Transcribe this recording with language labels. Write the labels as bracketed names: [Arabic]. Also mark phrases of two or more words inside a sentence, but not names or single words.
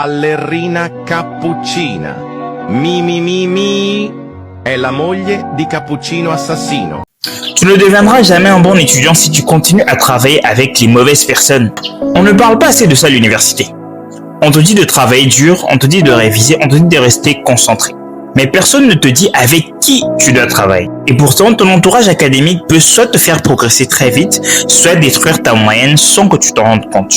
[Italian] Ballerina cappuccina. Mi mi mi mi. È la moglie di Cappuccino Assassino. [French] Tu ne deviendras jamais un bon étudiant si tu continues à travailler avec les mauvaises personnes. On ne parle pas assez de ça à l'université. On te dit de travailler dur, on te dit de réviser, on te dit de rester concentré. Mais personne ne te dit avec qui tu dois travailler. Et pourtant, ton entourage académique peut soit te faire progresser très vite, soit détruire ta moyenne sans que tu t'en rendes compte.